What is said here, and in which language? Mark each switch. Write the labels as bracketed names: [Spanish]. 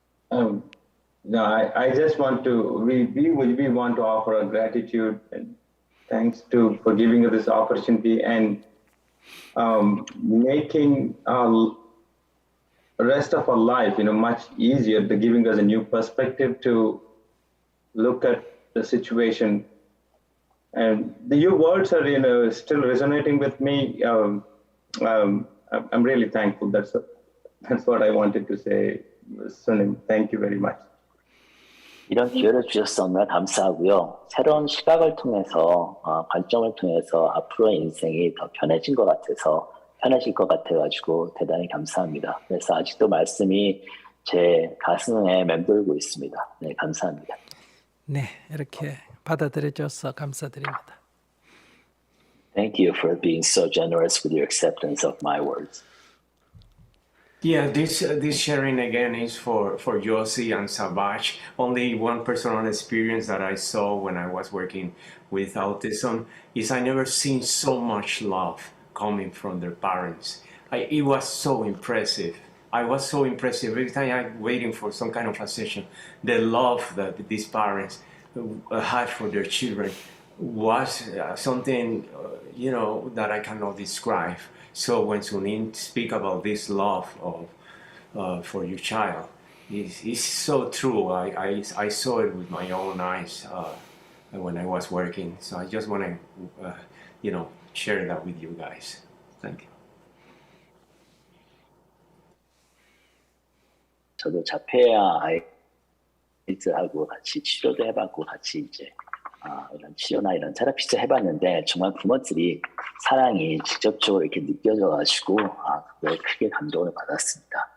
[English] No, I just want to, we want to offer our gratitude and thanks for giving us this opportunity and making our rest of our life, much easier, giving us a new perspective to look at the situation. And your words are, still resonating with me. I'm really thankful. That's what I wanted to say, Sunim. Thank you very much. [Korean] 이런 기회를 주셔서 정말 감사하고요. 새로운 시각을 통해서, 관점을 통해서 앞으로의 인생이 더 편해질 것 같아가지고 대단히 감사합니다. 그래서 아직도 말씀이 제 가슴에 맴돌고 있습니다. 네, 감사합니다. 네, 이렇게 받아들여줘서 감사드립니다. [English] Thank you for being so generous with your acceptance of my words. Yeah, this sharing again is for Yossi and Savage. Only one personal experience that I saw when I was working with autism is I never seen so much love coming from their parents. It was so impressive. I was so impressed every time I'm waiting for some kind of a session. The love that these parents had for their children was something, that I cannot describe. So when Sunim speak about this love for your child, it's so true. I saw it with my own eyes when I was working. So I just want to, share that with you guys. Thank you. [Korean] 저도 자폐아 아이들하고 같이 치료도 해봤고 같이 이제 이런 치료나 이런 테라피도 해봤는데 정말 부모들이 사랑이 직접적으로 이렇게 느껴져가지고 그걸 크게 감동을 받았습니다.